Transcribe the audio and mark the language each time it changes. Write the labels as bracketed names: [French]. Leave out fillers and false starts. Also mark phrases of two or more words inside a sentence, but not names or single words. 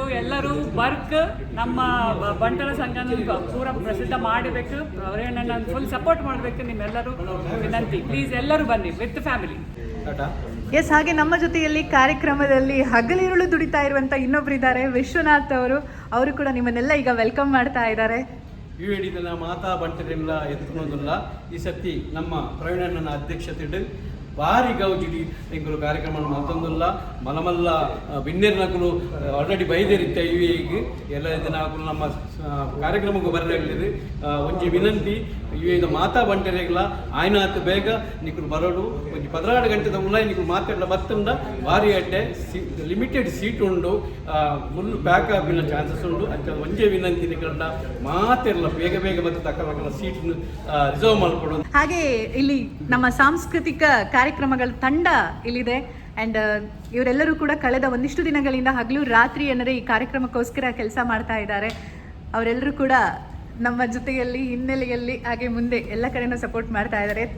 [Kannada] ಎಲ್ಲರೂ ವರ್ಕ್ ನಮ್ಮ ಬಂಟರ ಸಂಘನ ಪೂರ ಪ್ರಸಿದ್ಧ ಮಾಡಬೇಕು, ಅವರೇ ನನ್ನ [English] full support [Kannada] ಮಾಡಬೇಕು. ನಿಮ್ಮೆಲ್ಲರೂ ವಿನಂತಿ, ಪ್ಲೀಸ್ ಎಲ್ಲರೂ ಬನ್ನಿ [English] with family. [Kannada] ಎಸ್, ಹಾಗೆ ನಮ್ಮ ಜೊತೆಯಲ್ಲಿ ಕಾರ್ಯಕ್ರಮದಲ್ಲಿ ಹಗಲಿರುಳು ದುಡಿತಾ ಇರುವಂಥ ಇನ್ನೊಬ್ರು ಇದ್ದಾರೆ, ವಿಶ್ವನಾಥ್ ಅವರು. ಅವರು ಕೂಡ ನಿಮ್ಮನ್ನೆಲ್ಲ ಈಗ ವೆಲ್ಕಮ್ ಮಾಡ್ತಾ ಇದ್ದಾರೆ. ಇವು ಹೇಳಿದ ಮಾತಾ ಬಂಟರೆಲ್ಲ ಎತ್ಕೊಳೋದಿಲ್ಲ. [Tulu] ಈ ಸತಿ ನಮ್ಮ ಪ್ರವೀಣನ ಅಧ್ಯಕ್ಷತೆ ಭಾರಿ ಗೌಜಿಡಿ ಎಂಕುಲು ಕಾರ್ಯಕ್ರಮ ಮಲ್ತೊಂದುಲ್ಲ. ಮಲಮಲ್ಲ ಬಿನ್ನೆರ್ನಕುಲು ಆಲ್ರೆಡಿ ಬೈದೇರಿತ್ತ ಇವಿಗೆ ಎಲ್ಲ ದಿನಾಕುಲು ನಮ್ಮ ಕಾರ್ಯಕ್ರಮಕ್ಕೂ ಬರಲಿದೆ. ಒಂಜಿ ವಿನಂತಿ, ಇವೇದ ಮಾತಾ ಬಂಟರೆಗಳ ಆಯ್ನಾತ್ ಬೇಗ ನಿಕುಲು ಬರೋಡು. ಒಂಜಿ 16 ಗಂಟೆದ ಮುನ್ನ ನಿಕುಲು ಮಾತಾಡಲ ಬತ್ತುಂಡ ಭಾರಿ ಅಡ್ಡೆ [English] limited seat [Tulu] ಉಂಡು, [English] full pack [Tulu] ಆಗಿನ ಚಾನ್ಸಸ್ ಉಂಡು. ಅಂತ ಒಂಜೇ ವಿನಂತಿ, ನಿಕಲ್ಡ ಮಾತೆಲ್ಲ ಬೇಗ ಬೇಗ ಬತ್ತ ತಕ್ಕ [English] seat reserve [Tulu] ಮಾಡಿಕೊಡು. [Kannada] ಹಾಗೆ ಇಲ್ಲಿ ನಮ್ಮ ಸಾಂಸ್ಕೃತಿಕ ಕಾರ್ಯಕ್ರಮಗಳ ತಂಡ ಇಲ್ಲಿದೆ. ಆ್ಯಂಡ್ ಇವರೆಲ್ಲರೂ ಕೂಡ ಕಳೆದ ಒಂದಿಷ್ಟು ದಿನಗಳಿಂದ ಹಗಲು ರಾತ್ರಿ ಅನ್ನದೇ ಈ ಕಾರ್ಯಕ್ರಮಕ್ಕೋಸ್ಕರ ಕೆಲಸ ಮಾಡ್ತಾ ಇದ್ದಾರೆ. ಅವರೆಲ್ಲರೂ ಕೂಡ ನಮ್ಮ ಜೊತೆಯಲ್ಲಿ ಹಿನ್ನೆಲೆಯಲ್ಲಿ ಹಾಗೆ ಮುಂದೆ ಎಲ್ಲ ಕಡೆನೂ ಸಪೋರ್ಟ್ ಮಾಡ್ತಾ ಇದ್ದಾರೆ.